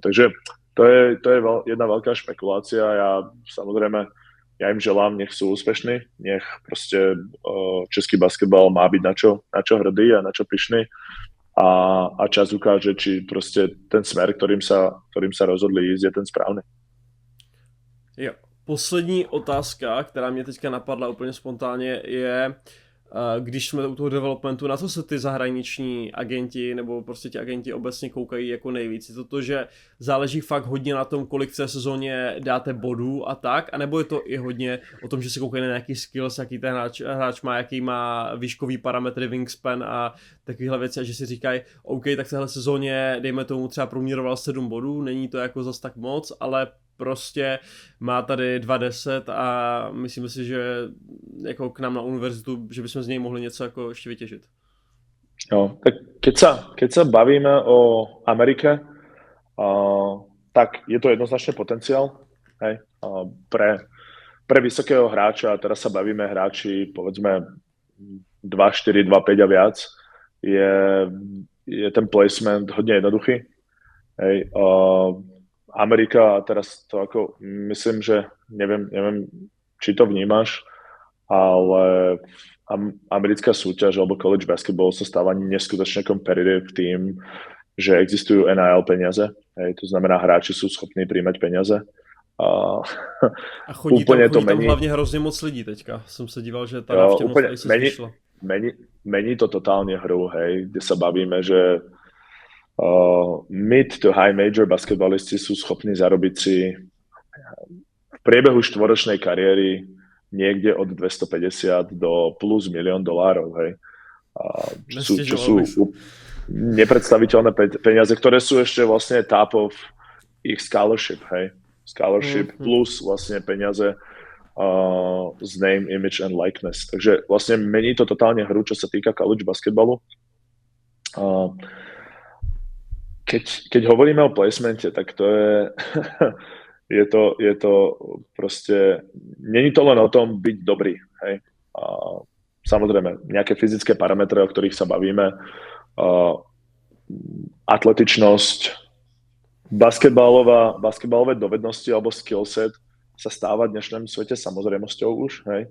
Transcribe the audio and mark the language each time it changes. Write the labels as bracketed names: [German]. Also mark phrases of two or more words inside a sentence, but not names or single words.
[Slovak] Takže to je jedna veľká špekulácia. Samozrejme, ja im želám, nech sú úspešní, nech proste český basketbal má byť na čo hrdý a na čo pyšný. A čas ukáže, či proste ten smer, ktorým sa rozhodli ísť, je ten správny. [Czech] Jo. Poslední otázka, která mě teďka napadla úplně spontánně, je, když jsme u toho developmentu, na co se ty zahraniční agenti nebo prostě ti agenti obecně koukají jako nejvíc? Je to, že záleží fakt hodně na tom, kolik v té sezóně dáte bodů a tak, anebo je to i hodně o tom, že se koukají na nějaký skills, jaký ten hráč má, jaký má výškový parametry, wingspan a takovéhle věci, a že si říkají, OK, tak v téhle sezóně, dejme tomu, třeba průměroval 7 bodů, není to jako zas tak moc, ale prostě má tady 2,10 a myslím si, že jako k nám na univerzitu, že bychom z něj mohli něco jako ještě vytěžit. [Slovak] No, tak keď sa bavíme o Amerike, tak je to jednoznačne potenciál, hej, pre vysokého hráča, a teraz sa bavíme hráči, povedzme 2,4, 2,5 a viac, je ten placement hodne jednoduchý. Hej, Amerika, a teraz to ako, myslím, že neviem, či to vnímaš, ale americká súťaž alebo [English] college basketball [Slovak] sa stáva neskutočne competitive tým, že existujú NIL peniaze. Hej, to znamená, hráči sú schopní príjmať peniaze. [Czech] A chodí tam hlavně hrozně moc lidí teďka. Jsem se díval, že ta návštěvnost se zvýšila. [Slovak] Mení to totálne hru, hej, kde sa bavíme, že [English] mid to high major [Slovak] basketballisti sú schopní zarobiť si v priebehu 4-ročnej kariéry niekde od 250 do plus $1 milión, hej. Čo sú nepredstaviteľné peniaze, ktoré sú ešte vlastne [English] top of [Slovak] ich scholarship, hej. Scholarship plus vlastne peniaze z [English] name, image and likeness. [Slovak] Takže vlastne mení to totálne hru, čo sa týka college basketbalu. Keď hovoríme o placemente, tak to je to proste, není to len o tom byť dobrý, hej. Samozrejme, nejaké fyzické parametre, o ktorých sa bavíme, atletičnosť, basketbalové dovednosti alebo skillset sa stáva v dnešnom svete samozrejmosťou už, hej.